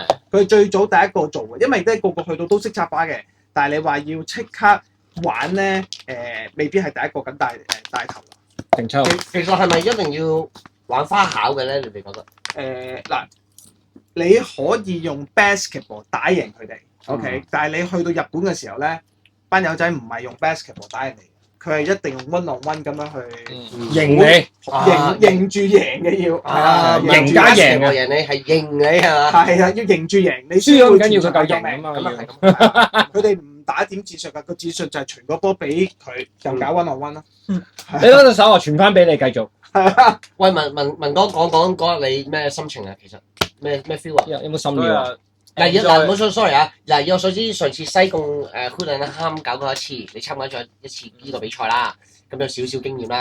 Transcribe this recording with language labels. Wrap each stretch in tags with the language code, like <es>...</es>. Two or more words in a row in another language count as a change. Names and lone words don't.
<yue>佢最早第一個做嘅，因為咧個個去到都識插花嘅，但係你話要即刻玩咧，未必係第一個咁帶頭啦。定抽。其實係咪一定要玩花巧嘅咧？你哋覺得？嗱，你可以用 basketball 打贏佢哋 ，OK，但係你去到日本嘅時候咧，班友仔唔係用 basketball 打贏你，佢係一定用</yue> <en>one on one</en> <yue>咁樣去贏你，認住贏嘅要，係啊，贏家贏我贏你係認你係嘛？係啊，要認住贏你，輸咗唔緊要，佢夠贏啊嘛，咁啊係咁，佢哋唔打點戰術㗎，個戰術就係傳個波俾佢，就搞</yue> <en>one on one</en> <yue>咯。你嗰隻手我傳翻俾你繼續。喂，文哥講嗰日你咩心情啊？其實咩 feel 啊？有冇心料啊？嗱，唔好 sorry 啊！嗱，以我所知，上次西貢Hooligan 啱搞過一次，你參加咗一次呢個比賽啦，咁有少少經驗啦。</yue>